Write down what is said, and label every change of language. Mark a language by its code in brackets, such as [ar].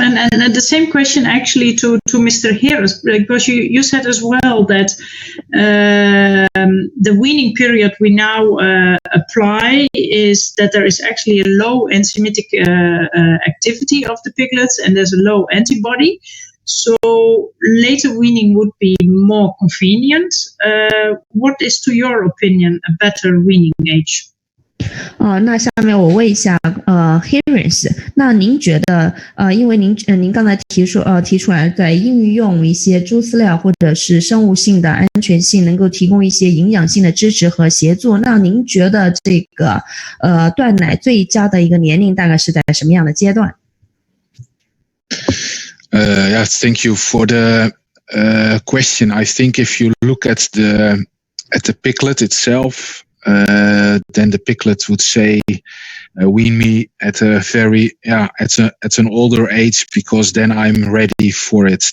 [en] And the same question actually to Mr. Heres, because you said as well that the weaning period we now apply is that there is actually a low enzymatic activity of the piglets and there's a low antibody. So later weaning would be more convenient. What is, to your opinion, a better weaning age? [zh] 那下面我问一下Heres， 那您觉得因为您刚才提出来在应用一些猪饲料或者是生物性的安全性能够提供一些营养性的支持和协助，那您觉得这个断奶最佳的一个年龄大概是在什么样的阶段 [en] ？Yeah, thank you for the question. I think if you look at the piglet itself, then the piglet would say, wean me at at an older age because then I'm ready for it.